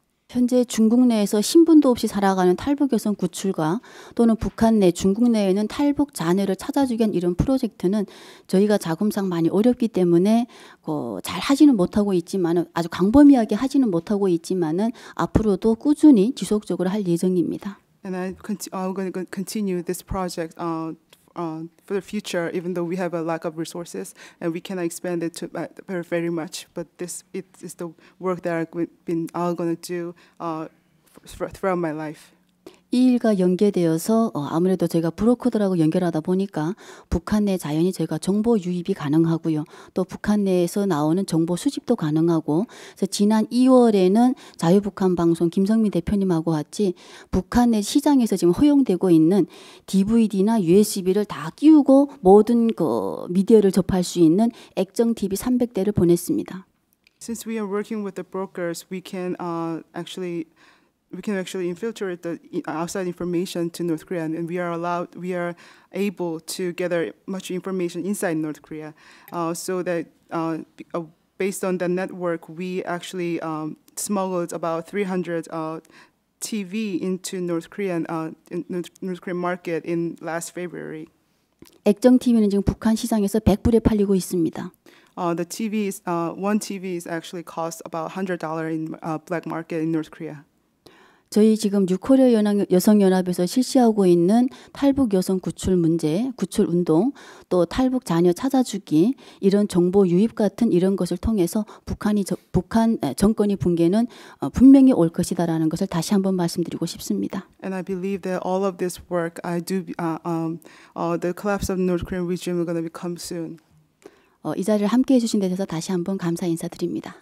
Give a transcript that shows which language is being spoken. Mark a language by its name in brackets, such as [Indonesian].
[Korean] 현재 중국 내에서 신분도 없이 살아가는 탈북 여성 구출과 또는 북한 내 중국 내에는 탈북 자녀를 찾아주기 위한 이런 프로젝트는 저희가 자금상 많이 어렵기 때문에 잘 하지는 못하고 있지만은 아주 광범위하게 하지는 못하고 있지만은 앞으로도 꾸준히 지속적으로 할 예정입니다. [English] And I'm going to continue this project for the future, even though we have a lack of resources and we cannot expand it to very much. But it is the work that I'm going to do throughout my life. [Korean] 이 일과 연계되어서 아무래도 저희가 브로커들하고 연결하다 보니까 북한 내 자연히 저희가 정보 유입이 가능하고요. 또 북한 내에서 나오는 정보 수집도 가능하고, 그래서 지난 2월에는 자유북한 방송 김성민 대표님하고 같이 북한 내 시장에서 지금 허용되고 있는 DVD나 USB를 다 끼우고 모든 미디어를 접할 수 있는 액정 TV 300대를 보냈습니다. [English] Since we are working with the brokers, we can actually infiltrate the outside information to North Korea, and we are able to gather much information inside North Korea. So that based on the network, we actually smuggled about 300 TV into North Korean market in last February. [Korean] 액정 TV는 지금 북한 시장에서 100불에 팔리고 있습니다. [English] The TVs, one TV is actually cost about $100 in black market in North Korea. [Korean] 저희 지금 뉴코리아 여성연합에서 실시하고 있는 탈북 여성 구출 문제, 구출 운동, 또 탈북 자녀 찾아주기, 이런 정보 유입 같은 이런 것을 통해서 북한 정권이 붕괴는 분명히 올 것이다라는 것을 다시 한번 말씀드리고 싶습니다. [English] And I believe that all of this work, the collapse of North Korean regime is going to become soon. [Korean] 이 자리를 함께 해주신 데 대해서 다시 한번 감사 인사드립니다.